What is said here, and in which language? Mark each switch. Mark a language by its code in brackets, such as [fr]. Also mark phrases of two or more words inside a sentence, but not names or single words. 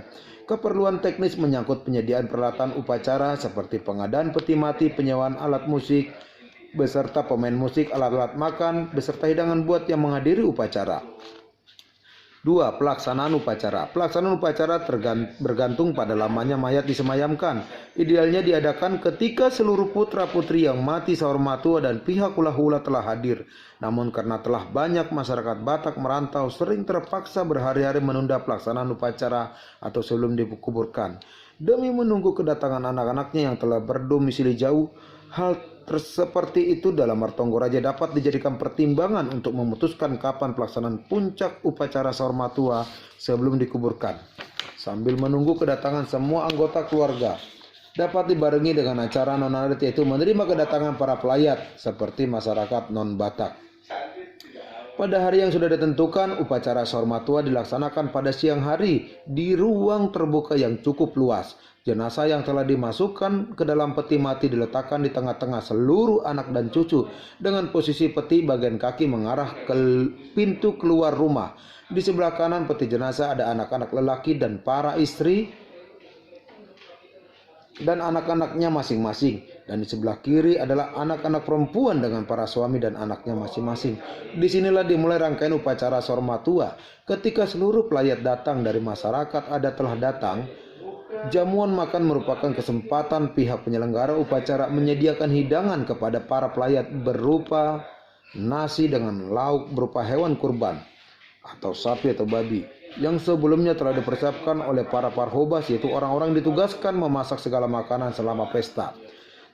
[id] Keperluan teknis menyangkut penyediaan peralatan upacara seperti pengadaan peti mati, penyewaan alat musik, beserta pemain musik, alat-alat makan, beserta hidangan buat yang menghadiri upacara. 2. Pelaksanaan upacara. Pelaksanaan upacara bergantung pada lamanya mayat disemayamkan. Idealnya diadakan ketika seluruh putra-putri yang mati saur matua dan pihak hula-hula telah hadir. Namun karena telah banyak masyarakat Batak merantau, sering terpaksa berhari-hari menunda pelaksanaan upacara atau sebelum dikuburkan, demi menunggu kedatangan anak-anaknya yang telah berdomisili jauh. Hal seperti itu dalam Martonggoraja dapat dijadikan pertimbangan untuk memutuskan kapan pelaksanaan puncak upacara saur matua sebelum dikuburkan. Sambil menunggu kedatangan semua anggota keluarga, dapat dibarengi dengan acara non adat, yaitu menerima kedatangan para pelayat seperti masyarakat non Batak. Pada hari yang sudah ditentukan, upacara saur matua dilaksanakan pada siang hari di ruang terbuka yang cukup luas. Jenazah yang telah dimasukkan ke dalam peti mati diletakkan di tengah-tengah seluruh anak dan cucu dengan posisi peti bagian kaki mengarah ke pintu keluar rumah. Di sebelah kanan peti jenazah ada anak-anak lelaki dan para istri dan anak-anaknya masing-masing, dan di sebelah kiri adalah anak-anak perempuan dengan para suami dan anaknya masing-masing. Disinilah dimulai rangkaian upacara saur matua. Ketika seluruh pelayat datang dari masyarakat adat telah datang, jamuan makan merupakan kesempatan pihak penyelenggara upacara menyediakan hidangan kepada para pelayat berupa nasi dengan lauk berupa hewan kurban atau sapi atau babi yang sebelumnya telah dipersiapkan oleh para parhobas, yaitu orang-orang ditugaskan memasak segala makanan selama pesta.